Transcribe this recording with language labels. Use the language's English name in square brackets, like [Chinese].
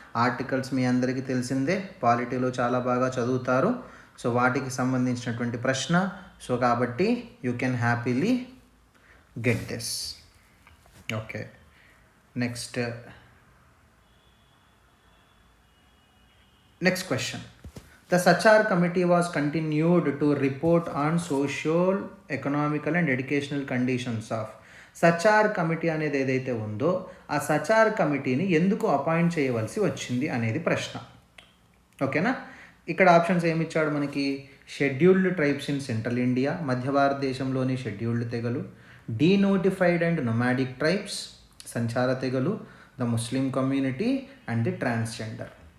[Telugu] Articles మీ అందరికీ తెలిసిందే, పాలిటీలో చాలా బాగా చదువుతారు. సో వాటికి సంబంధించినటువంటి ప్రశ్న. సో కాబట్టి [English] You can happily get this. Okay, next question. The Sachar committee was continued to report on social, economical and educational conditions of. [Telugu] Sachar committee అనేది ఏదైతే ఉందో ఆ సచార్ కమిటీని ఎందుకు అపాయింట్ చేయవలసి వచ్చింది అనేది ప్రశ్న. ఓకేనా? ఇక్కడ ఆప్షన్స్ ఏమి ఇచ్చాడు మనకి? Scheduled tribes in central India, మధ్య భారతదేశంలోని షెడ్యూల్డ్ తెగలు, డీనోటిఫైడ్ అండ్ నొమాడిక్ ట్రైబ్స్, సంచార తెగలు, the Muslim community and the transgender.